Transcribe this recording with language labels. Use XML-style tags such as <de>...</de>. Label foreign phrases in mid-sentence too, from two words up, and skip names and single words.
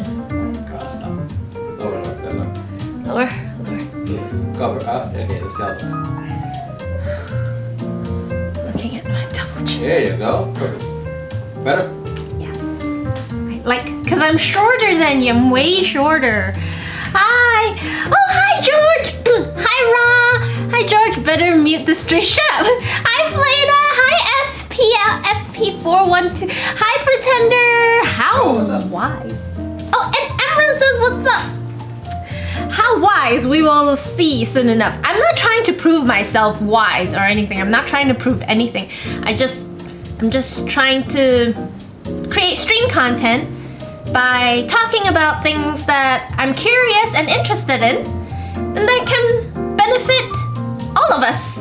<en>God, stop. Lower. Lower. Yeah. Cover up. Okay, let's see how it looks. Looking at my double chin. There you go. Perfect. Better? Cause I'm shorter than you. I'm way shorter. Hi. Oh, hi, George. Hi, Ra. Hi, George. Better mute the stream. Shut up. Hi, Fleda. Hi, FP412. Hi, Pretender. How wise. Oh, and Emran says, what's up? How wise? We will see soon enough. I'm not trying to prove myself wise or anything. I'm not trying to prove anything. I'm just trying to create stream content by talking about things that I'm curious and interested in and that can benefit all of us.</en>